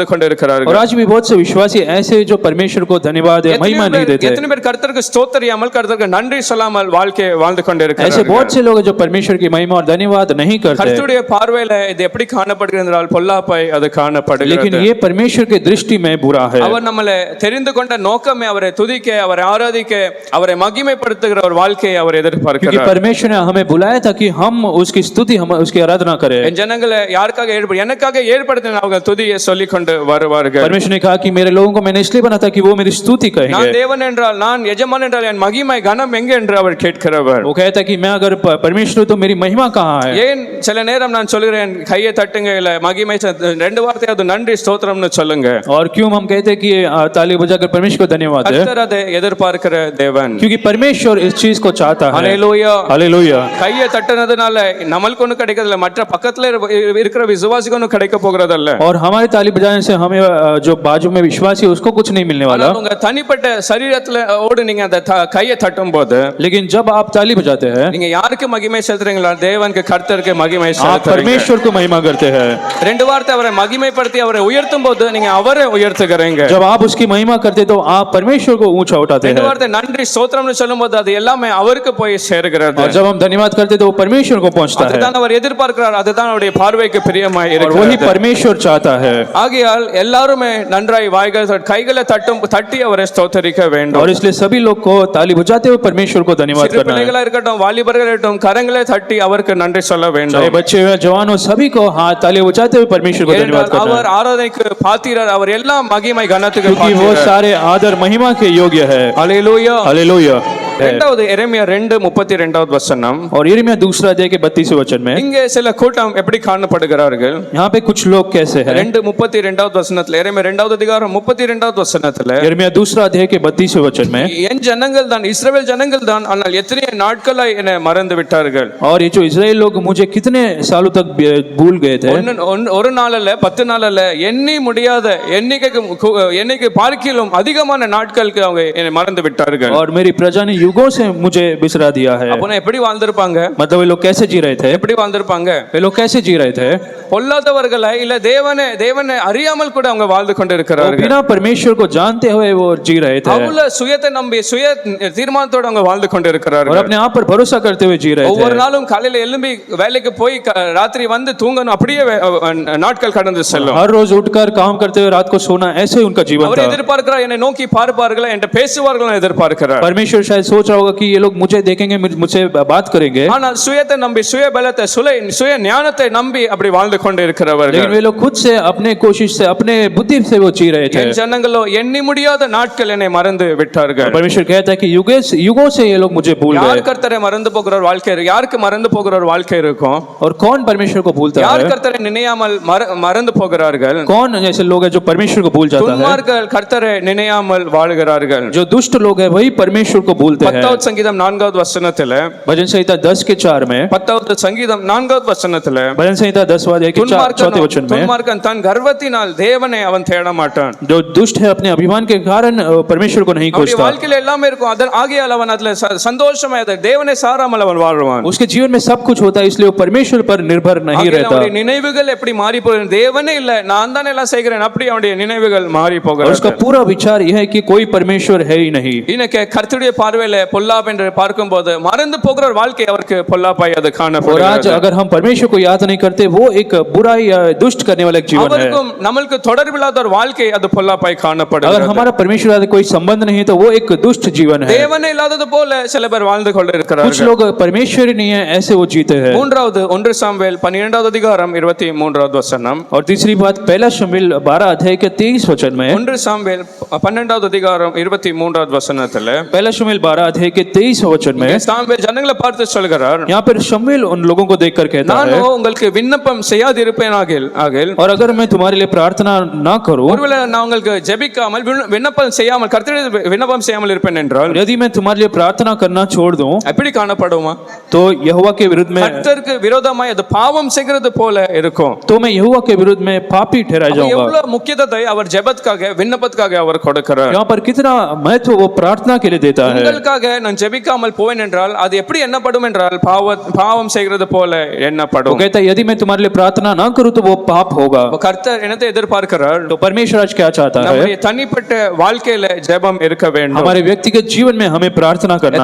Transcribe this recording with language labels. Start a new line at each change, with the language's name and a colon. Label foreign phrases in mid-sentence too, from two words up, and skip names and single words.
Hindi: और
Tamil: கொண்டிருக்கிறார்கள்.
Hindi: आज भी बहुत से विश्वासी ऐसे जो परमेश्वर को धन्यवाद या महिमा नहीं देते।
Tamil: எத்தனை பேர் கர்த்தருக்கு ஸ்தோத்திரியாமல் கர்த்தருக்கு நன்றி சொல்லாமல் வாழ்க்கை வாழ்ந்து
Hindi: ऐसे
Tamil: கொண்டிருக்கிறார்கள்.
Hindi: बहुत से लोग हैं जो परमेश्वर की महिमा और धन्यवाद नहीं करते।
Tamil: கர்த்தருடைய பார்வையில இது எப்படி காணப்படுகிறது என்றால் பொல்லாப்பாய் அது
Hindi: लेकिन
Tamil: காணப்படுகிறது.
Hindi: ये परमेश्वर की दृष्टि में बुरा है।
Tamil: அவர் நம்மளை தெரிந்து கொண்ட நோக்கமே அவரை துதிக்க, அவரை ஆராதிக்க, அவரை மகிமைப்படுத்துகிற ஒரு வாழ்க்கையை அவர்
Hindi: क्योंकि
Tamil: எதிர்பார்க்கிறார்.
Hindi: परमेश्वर ने हमें बुलाया था कि हम उसकी स्तुति हम उसकी आराधना करें।
Tamil: என் ஜனங்களை யாருக்காக எனக்காக ஏற்படுத்தின அவங்க துதியை சொல்லிக் கொண்டு வருவார்கள்.
Hindi: परमेश्वर ने कहा कि मेरे लोगों को मैंने इसलिए बना था कि वो मेरी स्तुति
Tamil: நான்
Hindi: कहेंगे।
Tamil: தேவன் என்றால், நான் எஜமான் என்றால் என் மகிமை கனம் எங்கே என்று அவர் கேட்கிறவர்.
Hindi: वो कहता कि मैं अगर परमेश्वर तो मेरी महिमा कहाँ है?
Tamil: ஏன் சில நேரம் நான் சொல்கிறேன் கையை தட்டுங்க, இல்ல மகிமை 2 வார்த்தையாவது நன்றி ஸ்தோத்திரம்னு சொல்லுங்க.
Hindi: और क्यों हम कहते हैं कि ताली बजाकर परमेश्वर को धन्यवाद है?
Tamil: கர்த்தர் அதை எதிர்பார்க்கிற தேவன்.
Hindi: क्योंकि परमेश्वर इस चीज को चाहता है।
Tamil: ஹல்லேலூயா.
Hindi: हालेलुया।
Tamil: கையை தட்டுனதுனால நம்மளுக்கு ஒன்றும் கிடைக்கிறதில்ல, மற்ற பக்கத்துல இருக்கிற விசுவாசிக்கு ஒன்றும் கிடைக்க போகிறதில்ல.
Hindi: और हमारे ताली बजाने से हमें जो बाजू में विश्वासी है उसको कुछ नहीं मिलने वाला।
Tamil: உங்க தனிப்பட்ட சரீரத்துல ஓடு நீங்க அந்த கையை தட்டும் போது
Hindi: लेकिन जब आप ताली बजाते हैं
Tamil: நீங்க யாருக்கு மகிமை செலுத்துறீங்களா? தேவனுக்கு, கர்த்தருக்கு மகிமை
Hindi: आप
Tamil: செலுத்துறீங்க.
Hindi: परमेश्वर को महिमा करते हैं।
Tamil: 2 வார்த்தை அவரை மகிமைப்படுத்தி அவரை உயர்த்தும் போது நீங்க அவரை உயர்த்துகிறீங்க.
Hindi: जब आप उसकी महिमा करते तो आप परमेश्वर को ऊंचा उठाते 2 हैं।
Tamil: வார்த்தை நன்றி ஸ்தோத்திரம்னு சொல்லும்போது அது எல்லாமே அவருக்கு போய் சேருகிறது.
Hindi: और जब हम धन्यवाद करते तो वो परमेश्वर को पहुंचता है
Tamil: அதுதான் அவர் எதிர்பார்க்கிறார், அதுதான் அவருடைய பார்வைக்கு பிரியமாய்
Hindi: और वही
Tamil: இருக்கிறது.
Hindi: परमेश्वर चाहता है।
Tamil: ஆகையால் எல்லாருமே நன்றாய் கைகளை தட்டி அவரை ஸ்தோத்தரிக்க வேண்டும்.
Hindi: और इसलिए सभी लोग को ताली बजाते हुए परमेश्वर को धन्यवाद
Tamil: சிறு
Hindi: करना है।
Tamil: பிள்ளைகளா இருக்கட்டும், வாலிபர்கள் இருக்கட்டும், கரங்களை தட்டி அவருக்கு நன்றி சொல்ல
Hindi: चाहे
Tamil: வேண்டும்.
Hindi: बच्चे हो जवान हो सभी को हाथ ताली बजाते हुए परमेश्वर को धन्यवाद करना
Tamil: அவர்
Hindi: है।
Tamil: ஆராதனைக்கு பாத்திரர், அவர் எல்லாம் மகிமை கனத்துக்கு
Hindi: क्योंकि वो
Tamil: பாத்திரர்.
Hindi: सारे आदर महिमा के योग्य है।
Tamil: ஹல்லேலூயா.
Hindi: हालेलुया।
Tamil: இரண்டாவது எரேமியா 2:32 வசனம்.
Hindi: और यिर्मयाह दूसरा अध्याय के 32वें वचन में
Tamil: இங்கே சில கூட்டம் எப்படி காணப்படுகிறார்கள்?
Hindi: यहाँ पे कुछ लोग कैसे हैं?
Tamil: 2:32 வசனத்துல, எரேமியா 2வது அதிகாரம் 32 வசனத்துல,
Hindi: यिर्मयाह दूसरा अध्याय के 32वें वचन में
Tamil: என் ஜனங்கள் தான், இஸ்ரவேல் ஜனங்கள் தான், ஆனால் எத்தனை நாட்களாய் என்னை மறந்து விட்டார்கள்.
Hindi: और ये जो इजराइल लोग मुझे कितने सालों तक भूल गए थे.
Tamil: ஒரு நாள் அல்ல, 10 நாள் அல்ல, எண்ணி முடியாத எண்ணிக்கை பார்க்கிலும் அதிகமான நாட்களுக்கு அவங்க என்னை மறந்து விட்டார்கள்.
Hindi: और मेरी प्रजा ने युगों से मुझे बिसरा दिया है.
Tamil: அப்ப எப்படி வாழ்ந்திருப்பாங்க?
Hindi: मतलब वे लोग कैसे जी रहे थे?
Tamil: எப்படி வாழ்ந்திருப்பாங்க?
Hindi: वे लोग कैसे जी रहे थे?
Tamil: பொல்லாதவர்களை இல்ல தேவனை அறியாமல் கூட அவங்க வாழ்ந்து கொண்டிருக்கிறார்கள்.
Hindi: बिना परमेश्वर को जानते हुए वो जी रहे थे.
Tamil: அவங்கள சுயத்தை நம்பி சுய தீர்மானத்தோட அவங்க வாழ்ந்து கொண்டிருக்கிறார்கள்.
Hindi: और अपने आप पर भरोसा करते हुए जी रहे थे.
Tamil: ஒவ்வொரு நாளும் காலையில எழும்பி வேலைக்கு போய் ராத்திரி வந்து தூங்கணும், அப்படியே நாட்கள் கடந்து செல்லும்.
Hindi: हर रोज उठकर काम करते हुए रात को सोना, ऐसे ही उनका जीवन
Tamil: அவர்
Hindi: था.
Tamil: எதிர்பார்க்கிறார், என்னை நோக்கி பார்ப்பார்கள், என்கிட்ட பேசுவார்கள் எதிர்பார்க்கிறார்.
Hindi: परमेश्वर शायद सोच रहा होगा कि ये लोग मुझे देखेंगे, मुझसे बात करेंगे.
Tamil: ஆனால் சுயத்தை நம்பி சுய பலத்தை சுய ஞானத்தை நம்பி அப்படி வாழ்ந்து கொண்டு இருக்கிறவர்கள்.
Hindi: लेकिन वे लोग खुद से, अपने कोशिश से, अपने बुद्धि से वो जी रहे थे.
Tamil: என் ஜனங்களோ எண்ணி முடியாத நாட்கள் என்னை மறந்து விட்டார்கள்.
Hindi: परमेश्वर कहता है कि युगों से ये लोग मुझे भूल गए.
Tamil: யார் கர்த்தரை மறந்து போகிற ஒரு வாழ்க்கை இருக்கு? யாருக்கு மறந்து போகிற ஒரு வாழ்க்கை இருக்கும்?
Hindi: और कौन परमेश्वर को भूलता
Tamil: யார்
Hindi: है?
Tamil: கர்த்தரை நினையாமல் மறந்து போகிறார்கள்?
Hindi: कौन ऐसे लोग हैं जो परमेश्वर को भूल जाता है?
Tamil: துன்மார்க்கர்கள் கர்த்தரை நினையாமல் வாழ்கிறார்கள்.
Hindi: जो दुष्ट लोग हैं वही परमेश्वर को भूलते हैं.
Tamil: 10வது சங்கீதம் 4வது வசனத்துல,
Hindi: भजन संहिता 10:4 में,
Tamil: 10வது சங்கீதம் 4வது வசனத்துல,
Hindi: भजन संहिता 10वां अध्याय के 4वें वचन में,
Tamil: துன்மார்க்கன் தன் கர்வத்தினால் தேவனை அவன் தேட மாட்டான்.
Hindi: जो दुष्ट है अपने अभिमान के कारण परमेश्वर को नहीं
Tamil: அவருடைய
Hindi: खोजता.
Tamil: வாழ்க்கையில எல்லாமே இருக்கும், ஆகையால் அவன் அதுல சந்தோஷமா தேவனை சாராமல் அவன் வாழ்வான்.
Hindi: उसके जीवन में सब कुछ होता है, इसलिए वो परमेश्वर पर निर्भर नहीं रहता.
Tamil: அவருடைய நினைவுகள் எப்படி மாறி போகிறது? தேவனே இல்ல, நான் தானே எல்லாம் செய்கிறேன், அப்படி அவருடைய நினைவுகள் மாறி போகிறது.
Hindi: उसका पूरा विचार यह है कि कोई परमेश्वर है ही नहीं.
Tamil: இன்னைக்கு கர்த்தருடைய பார்வையில பொல்லாப் என்று பார்க்கும்போது மறந்து போகிற ஒரு வாழ்க்கை அவருக்கு பொல்லாப்பாய் அது
Hindi: और
Tamil: காணப்படுகிறது.
Hindi: आज अगर हम परमेश्वर को याद नहीं करते, वो एक बुराई दुष्ट करने वाला एक जीवन है.
Tamil: அவருக்கும் நம்மளுக்கு தொடர்பில்லாத ஒரு வாழ்க்கை அது பொல்லாப்பாய்
Hindi: अगर
Tamil: காணப்படுகிறது.
Hindi: हमारा परमेश्वर से कोई संबंध नहीं है तो वो एक दुष्ट जीवन है.
Tamil: தேவனே இல்லாதது போல சில பேர் வாழ்ந்து கொண்டிருக்கிறார்கள்.
Hindi: कुछ लोग परमेश्वर ही नहीं है, ऐसे वो जीते हैं.
Tamil: மூன்றாவது 1 சாமுவேல் 12வது அதிகாரம் 23வது வசனம்.
Hindi: और तीसरी बात, पहला शमूएल 12 अध्याय के 23 वचन में,
Tamil: 1 சாமுவேல் 12வது அதிகாரம் 23வது வசனத்துல,
Hindi: पहला शमूएल 12 अध्याय के 23 वचन में,
Tamil: சாமுவேல் ஜனங்களை பார்த்து சொல்கிறார்,
Hindi: यहाँ पर शमूएल उन लोगों को देखकर कहता
Tamil: நான்
Hindi: है,
Tamil: உங்களுக்கு விண்ணப்பம் செய்யாதிருப்பேனாகில்,
Hindi: और अगर मैं तुम्हारे लिए प्रार्थना ना करूं,
Tamil: ஒருவேளை நான் உங்களுக்கு ஜெபிக்காமல் விண்ணப்பம் செய்யாமல் கர்த்தரிடம் விண்ணப்பம் செய்யாமல் இருப்பேன் என்றால்,
Hindi: यदि मैं तुम्हारे लिए प्रार्थना करना छोड़ दूं,
Tamil: எப்படி காணப்படுமா?
Hindi: तो यहोवा के विरुद्ध में,
Tamil: கர்த்தருக்கு விரோதமாய் அது பாவம் செய்கிறது போல இருக்கும்.
Hindi: तो मैं यहोवा के विरुद्ध में पापी ठहराया जाऊंगा.
Tamil: எவ்வளவு முக்கியத்தை அவர் ஜெபத்துக்காக விண்ணப்பத்துக்காக அவர் கொடுக்கிறார்.
Hindi: यहाँ पर कितना महत्व वो प्रार्थना के लिए देता है.
Tamil: உங்களுக்காக நான் ஜெபிக்காமல் போவேன் என்றால் அது எப்படி எண்ணப்படும் என்றால் பாவம் செய்கிறது போல
Hindi: वो
Tamil: எண்ணப்படும்.
Hindi: कहता है यदि मैं तुम्हारे लिए प्रार्थना ना करूं तो वो पाप होगा.
Tamil: கர்த்தர் என்னத்தை எதிர்பார்க்கிறார்?
Hindi: तो परमेश्वर आज क्या चाहता है?
Tamil: நம்முடைய தனிப்பட்ட வாழ்க்கையில ஜெபம் இருக்க வேண்டும்.
Hindi: हमारे व्यक्तिगत जीवन में हमें प्रार्थना करना